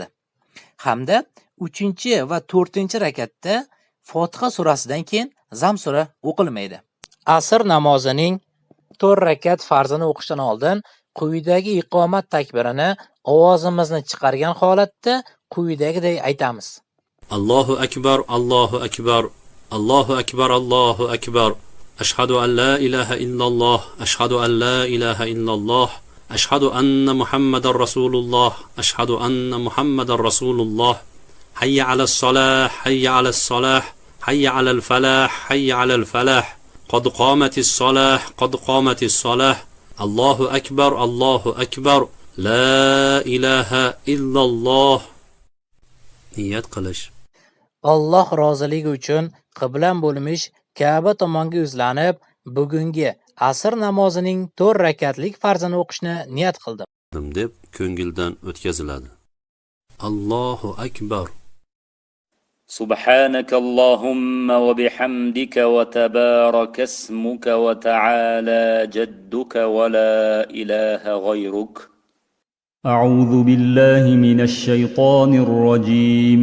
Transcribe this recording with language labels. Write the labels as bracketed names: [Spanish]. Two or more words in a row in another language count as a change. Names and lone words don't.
[Uzbek] Hamda 3 va 4 rakatda Fotiha surasidan keyin Zam sura o'qilmaydi. Asr namozining 4 rakat farzini o'qishdan oldin quyidagi iqomat takbirini ovozimizni chiqargan holatda quyidagidek aytamiz. [Arabic] الله أكبر الله أكبر الله أكبر الله أكبر. أشهد أن لا إله إلا الله أشهد أن لا إله إلا الله, أشهد أن محمد رسول الله أشهد أن محمد رسول الله حي على الصلاة حي على الصلاة حي على الفلاح حي على الفلاح قد قامت الصلاة قد قامت الصلاة الله أكبر الله أكبر لا إله إلا الله. [Uzbek] Niyat qilish. Alloh roziligi uchun qiblam bo'lmish Ka'ba tomonga yuzlanib, bugungi asr namozining 4 rakatlik farzini o'qishni niyat qildim deb ko'ngildan o'tkaziladi. [Arabic] الله أكبر. سبحانك اللهم وبحمدك وتبارك اسمك وتعالى جدك ولا إله غيرك. أعوذ بالله من الشيطان الرجيم.